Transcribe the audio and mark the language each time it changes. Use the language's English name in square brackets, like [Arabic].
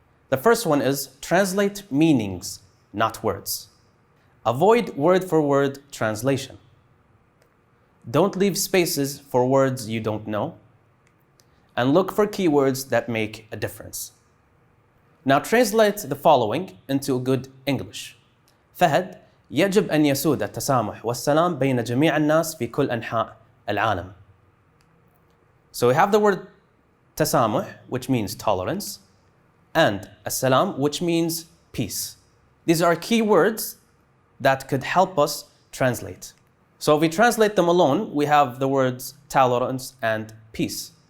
[English] The first one is translate meanings, not words. Avoid word-for-word translation. Don't leave spaces for words you don't know. And look for keywords that make a difference. Now translate the following into good English. [Arabic] فهد يجب أن يسود التسامح والسلام بين جميع الناس في كل أنحاء العالم. [English] So we have the word تسامح, which means tolerance, and السلام, which means peace. These are key words that could help us translate. So if we translate them alone, we have the words tolerance and peace.